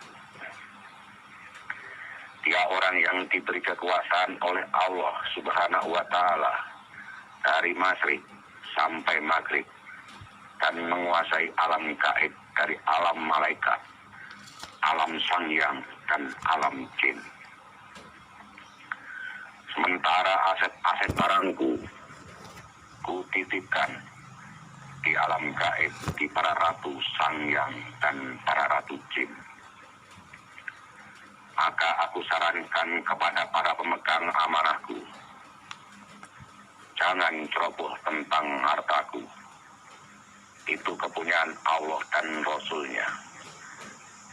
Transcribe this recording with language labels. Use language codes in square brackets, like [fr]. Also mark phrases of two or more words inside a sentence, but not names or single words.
[id] Dia orang yang diberi kekuasaan oleh Allah [ar] Subhanahu wa Ta'ala [id] dari masyrik sampai maghrib, dan menguasai alam gaib dari alam malaikat, alam sangyang, dan alam jin. Sementara aset-aset barangku kutitipkan di alam gaib, di para ratu sangyang dan para ratu jin. Maka aku sarankan kepada para pemegang amanahku, jangan ceroboh tentang hartaku. Itu kepunyaan Allah dan Rasul-Nya.